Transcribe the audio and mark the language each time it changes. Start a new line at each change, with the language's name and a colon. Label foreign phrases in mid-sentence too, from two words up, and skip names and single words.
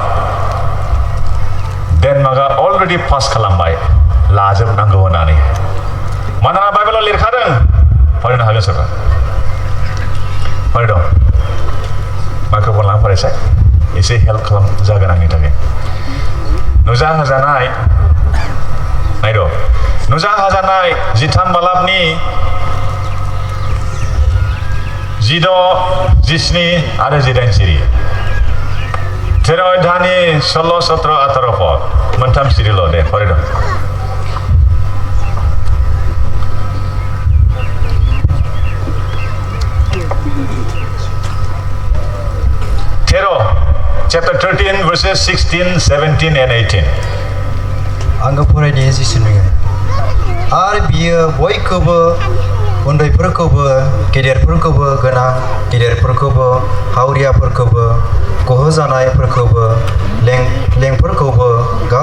Bodo: डेनमार्कआ अलरेडि पास खालामबाय लाजोबनांगौ होननानै मानोना बाइबेलाव लिरखादों फरायनो हागोन सोरबा फराय दं माइक्र'फन लाना फरायसाय एसे हेल्प खालाम जागोन आंनि थाखाय नुजाहोजानाय नायद' नुजाहोजानाय 13 बालाबनि 16, 17 आरो 18 सिरि 13 अध्यायनि 16, 17, 18 पद मोनथाम सिरिल' दे फरायदों
English: chapter 13 verses 16, 17 and 18
Bodo: आङो फरायनाया जिसुनि आरो बियो बयखौबो उन्दैफोरखौबो गेदेरफोरखौबो गोनां गेदेरफोरखौबो हावरियाफोरखौबो गहोजानायफोरखौबो लेंफोरखौबो गाव